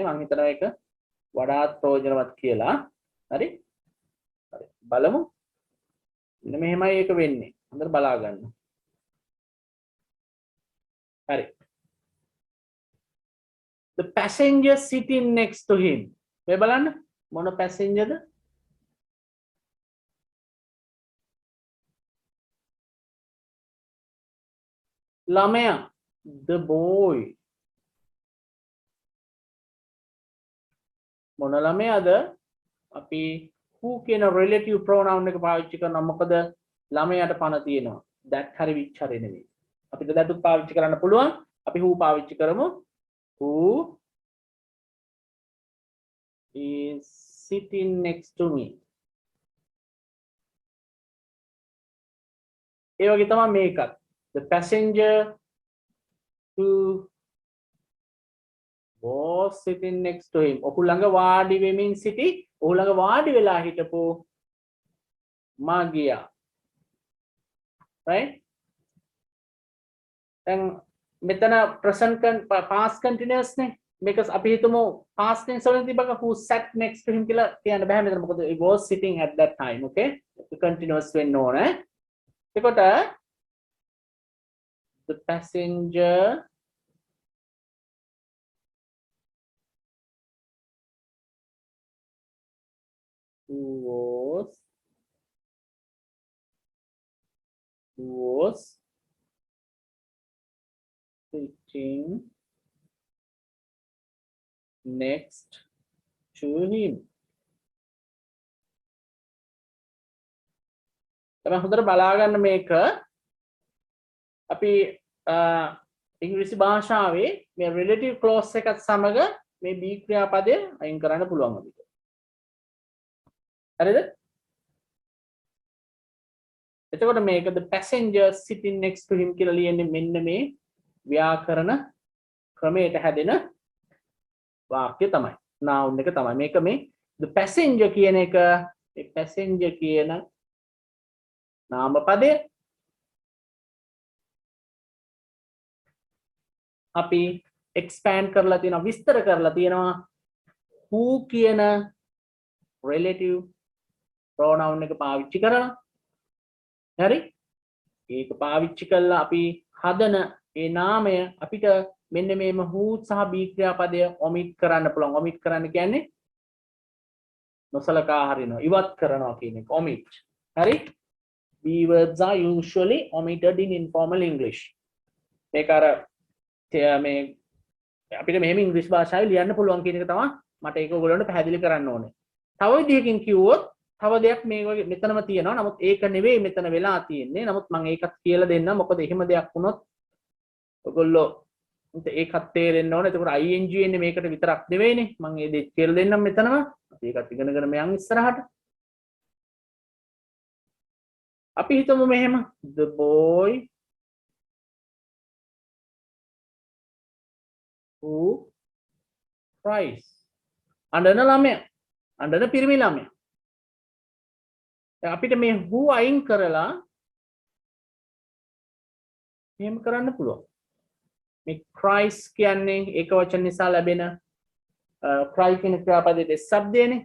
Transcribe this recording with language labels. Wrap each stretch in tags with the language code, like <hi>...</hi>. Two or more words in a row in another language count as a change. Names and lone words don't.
<si>මම හිතනවා ඒක වඩාත් ප්‍රයෝජනවත් කියලා. හරි? හරි. බලමු. මෙන්න මෙහෙමයි ඒක වෙන්නේ. හොඳට බලා ගන්න. හරි.</si> <en>The passenger sitting next to him.</en> <si>මේ බලන්න මොන passengerද? ළමයා.</si> <en>The boy.</en> <si>මොන ළමයාද? අපි who කියන</si> <en>relative pronoun</en> <si>එක පාවිච්චි කරනවා. මොකද ළමයාට පණ තියෙනවා. that හරි which හරි නෙවෙයි. අපිට that උත් පාවිච්චි කරන්න පුළුවන්. අපි who පාවිච්චි කරමු.</si> <en>who is sitting next to me.</en> <si>ඒ වගේ තමයි මේකත්.</si> <en>The passenger who was sitting next to him.</en> <si>ඔහු ළඟ වාඩි වෙමින් සිටි. ඔහු ළඟ වාඩි වෙලා හිටපු මගියා. right? දැන් මෙතන</si> <en>present past continuous</en> <si>නේ. මේක අපි හිතමු past tense වලින් තිබ්බක</si> <en>who sat next to him</en> <si>කියලා කියන්න බෑ මෙතන.</si> <en>මොකද he was sitting at that time. okay? continuous</en> <si>වෙන්න ඕනේ.</si> <en>එතකොට the passenger who was sitting next to him.</en> <si>තමයි හොඳට බලා ගන්න මේක. අපි ඉංග්‍රීසි භාෂාවේ මේ</si> <en>relative clause</en> <si>එකත් සමග මේ be ක්‍රියාපදය අයින් කරන්න පුළුවන් අපිට. හරිද? එතකොට මේක</si> <en>the passenger sitting next to him</en> <si>කියලා ලියන්නේ මෙන්න මේ ව්‍යාකරණ ක්‍රමයට හැදෙන වාක්‍ය තමයි. noun එක තමයි. මේක මේ</si> <en>the passenger</en> <si>කියන එක මේ passenger කියන නාම පදය අපි expand කරලා තියෙනවා විස්තර කරලා තියෙනවා who කියන</si> <en>relative pronoun</en> <si>එක පාවිච්චි කරලා. හරි? ඒක පාවිච්චි කළා අපි හදන ඒ නාමය අපිට මෙන්න මේම who සහ be ක්‍රියාපදය omit කරන්න පුළුවන්. omit කරන්න කියන්නේ නොසලකා හරිනවා ඉවත් කරනවා කියන එක omit. හරි?</si> <en>be words are usually omitted in informal English.</en> <si>මේක අර මේ අපිට මෙහෙම ඉංග්‍රීසි භාෂාවේ ලියන්න පුළුවන් කියන එක තමයි මට ඒක ඔයගොල්ලන්ට පැහැදිලි කරන්න ඕනේ. තව විදිහකින් කිව්වොත් තව දෙයක් මේ වගේ මෙතනම තියෙනවා. නමුත් ඒක නෙවෙයි මෙතන වෙලා තියෙන්නේ. නමුත් මම ඒකත් කියලා දෙන්නම්. මොකද එහෙම දෙයක් වුණොත් ඔයගොල්ලෝ ඒකත් තේරෙන්න ඕනේ. එතකොට ing එන්නේ මේකට විතරක් නෙවෙයිනේ. මම ඒ දෙක කියලා දෙන්නම් මෙතනම. අපි ඒකත් ඉගෙනගෙන මයන් ඉස්සරහට. අපි හිතමු මෙහෙම</si> <en>the boy who cries.</en> <si>අඬන ළමයා. අඬන පිරිමි ළමයා. දැන් අපිට මේ who අයින් කරලා එහෙම කරන්න පුළුවන්. මේ cries කියන්නේ ඒකවචන නිසා ලැබෙන cry කියන ක්‍රියාපදයේ શબ્දයනේ.</si>